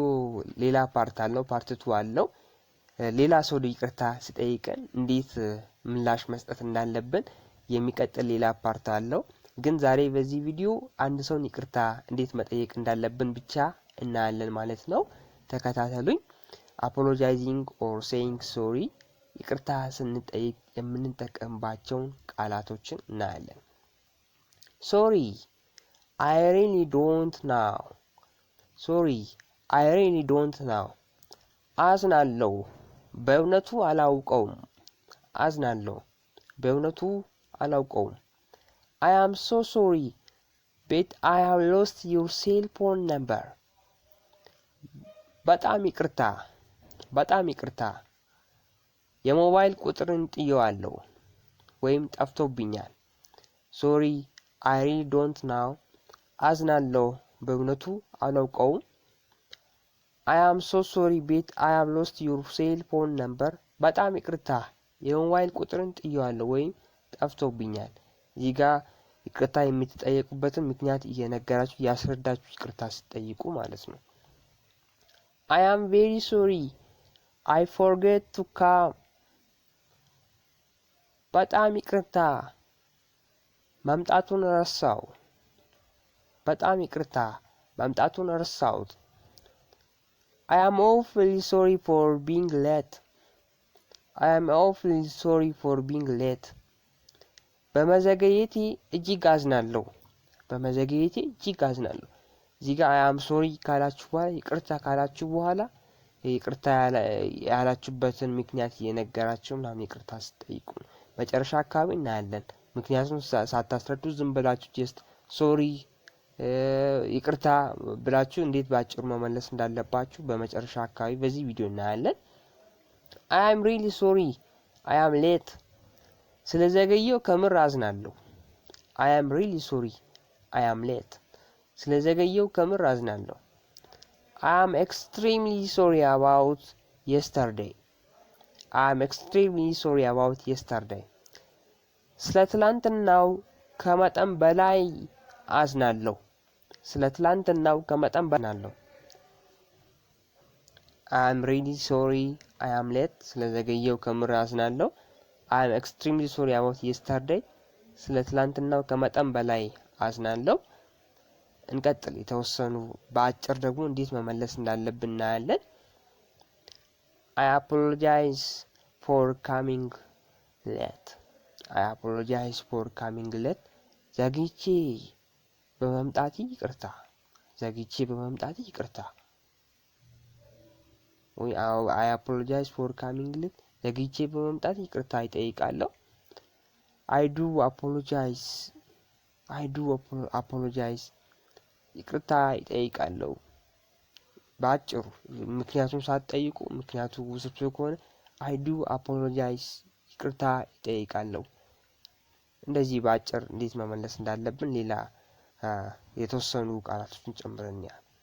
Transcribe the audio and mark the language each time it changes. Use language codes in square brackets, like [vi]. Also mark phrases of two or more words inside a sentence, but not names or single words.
[am] ሌላ ፓርት አለው፣ ፓርት 2 አለው። ሌላ ሰው ይቅርታ ሲጠይቀን እንዴት ምላሽ መስጠት እንዳለብን የሚቀጥል ሌላ ፓርት አለው። ግን ዛሬ በዚህ ቪዲዮ አንድ ሰውን ይቅርታ እንዴት መጠየቅ እንዳለብን ብቻ እናያለን ማለት ነው። ተከታተሉኝ። [en] apologizing or saying sorry [am] ይቅርታ ስንጠይቅ የምንጠቀምባቸውን ቃላቶችን እናያለን። [en] sorry I really don't know. sorry I really don't know. [am] አዝናለሁ በእውነቱ አላውቀውም። አዝናለሁ በእውነቱ አላውቀውም። [en] I am so sorry but I have lost your cell phone number. [am] በጣም ይቅርታ የሞባይል ቁጥርን ጥየዋለሁ ወይም ጠፍቶብኛል። [en] sorry I really don't know. [am] አዝናለሁ በእውነቱ አላውቀውም። [en] I am so sorry but I have lost your cell phone number. [am] በጣም ይቅርታ የሞባይል ቁጥርን ጥየዋለሁ ወይም ጠፍቶብኛል። እዚህ ጋር ይቅርታ የምትጠየቁበትን ምክንያት እየነገራችሁ ያስረዳችሁ ይቅርታ ስትጠይቁ ማለት ነው። [en] I am very sorry I forget to come. [am] በጣም ይቅርታ መምጣቱን ረሳው። በጣም ይቅርታ መምጣቱን ረሳውት። [en] I am awfully sorry for being late. I am awfully sorry for being late. [am] በመዘግየቴ እጅግ አዝናለሁ። በመዘግየቴ እጅግ አዝናለሁ። እዚህ ጋር [en] I am sorry [am] ካላችሁ በኋላ ይቅርታ ካላችሁ በኋላ ይቅርታ ያላችሁበትን ምክንያት እየነገራችሁ ምናምን ይቅርታ ስትጠይቁ መጨረሻ አካባቢ እናያለን። ምክንያቱም ሳታስረዱ ዝም ብላችሁ [en] just sorry [am] ይቅርታ ብላችሁ እንዴት ባጭሩ መመለስ እንዳለባችሁ በመጨረሻ አካባቢ በዚህ ቪዲዮ እናያለን። [en] I am really sorry I am late. [am] ስለዘገየው ከምር አዝናለሁ። [en] I am really sorry I am late. [am] ስለዘገየው ከምር አዝናለሁ። [en] I am extremely sorry about yesterday. I am extremely sorry about yesterday. [am] ስለ ትላንትናው ከመጠን በላይ አዝናለሁ። ስለ ትላንትናው ከመጠን በላይ አዝናለሁ። [en] I am really sorry I am late. [am] ስለዘገየው ከምር አዝናለሁ። [en] I am extremely sorry about yesterday. [am] ስለ ትላንትናው ከመጠን በላይ አዝናለሁ። እንቀጥል። የተወሰኑ በአጭር ደግሞ እንዴት መመለስ እንዳለብን እናያለን። [en] I apologize for coming late. I apologize for coming late. [am] ዘግይቼ በመምጣቴ ይቅርታ። ዘግይቼ በመምጣቴ ይቅርታ። ወይ [en] I apologize for coming late. [am] ዘግይቼ በመምጣቴ ይቅርታ ይጠይቃለሁ። [en] I do apologize. [am] ይቅርታ ይጠይቃለሁ። ባጭሩ ምክንያቱም ሳትጠይቁ ምክንያቱ ውስብስብ ከሆነ [en] I do apologize [am] ይቅርታ ይጠይቃለሁ። እንደዚህ ባጭር እንዴት መመለስ እንዳለብን ሌላ የተወሰኑ ቃላቶችን ጨምረን ያ